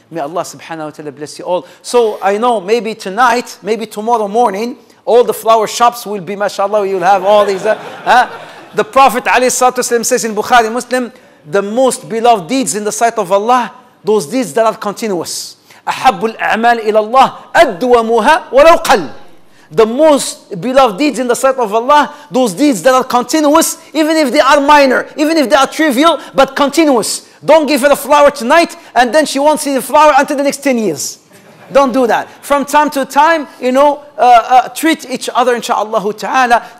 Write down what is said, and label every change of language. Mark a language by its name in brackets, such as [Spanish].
[English] May Allah subhanahu wa ta'ala bless you all. So I know maybe tonight, maybe tomorrow morning, all the flower shops will be, mashallah, you'll have all these. The Prophet alayhi salatu wasalam says in Bukhari Muslim, the most beloved deeds in the sight of Allah, those deeds that are continuous. [Arabic] أحب الأعمال إلى الله أدومها ولو قل. [English] The most beloved deeds in the sight of Allah, those deeds that are continuous, even if they are minor, even if they are trivial, but continuous. Don't give her a flower tonight, and then she won't see the flower until the next 10 years. Don't do that. From time to time, treat each other, insha'Allah ta'ala.